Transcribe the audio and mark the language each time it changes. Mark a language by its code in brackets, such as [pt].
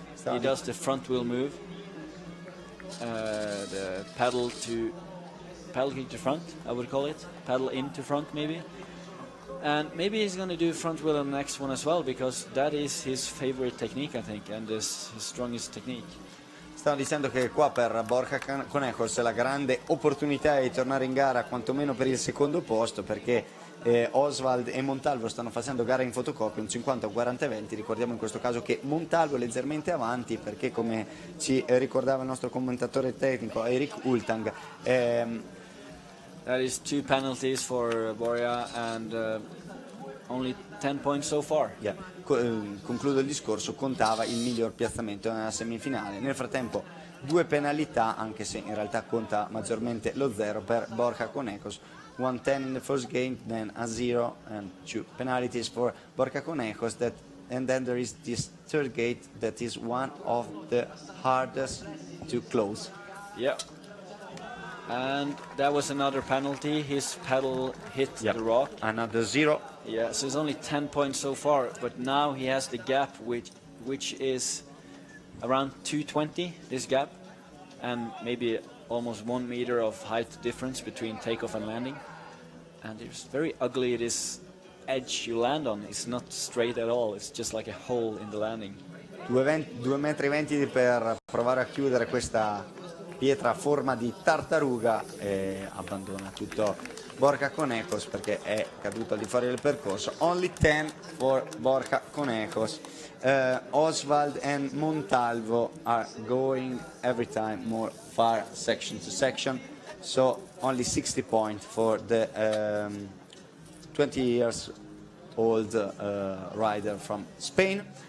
[en] He does the front wheel move. The pedal into front, I would call it. Pedal into front, maybe. And maybe he's going to do front wheel on the next one as well, because that is his favorite technique, I think, and his strongest technique. [it] Stavo dicendo che qua per Borja Conejos la grande opportunità è di tornare in gara quantomeno per il secondo posto, perché Oswald e Montalvo stanno facendo gara in fotocopia, un 50-40-20. Ricordiamo in questo caso che Montalvo è leggermente avanti, perché come ci ricordava il nostro commentatore tecnico Erik Ultang, [en] that is 2 penalties for Borja and only 10 points so far. Yeah. [it] Concludo il discorso, contava il miglior piazzamento nella semifinale. Nel frattempo 2 penalità, anche se in realtà conta maggiormente lo 0 per Borja Conejos. [en] 110 in the first game, then a 0 and 2 penalties for Borja Conejos. And then there is this third gate that is one of the hardest to close. Yeah. And that was another penalty. His pedal hit the rock. Another 0. Yeah, so it's only 10 points so far, but now he has the gap which is around 220, this gap, and maybe almost 1 meter of height difference between takeoff and landing. And it's very ugly, this edge you land on. It's not straight at all, it's just like a hole in the landing. [it] 2,20 metri per provare a chiudere questa pietra a forma di tartaruga, e abbandona tutto Borja Conejos perché è caduto al di fuori del percorso. [en] Only 10 for Borja Conejos. Oswald and Montalvo are going every time more far section to section, so only 60 points for the 20 years old rider from Spain.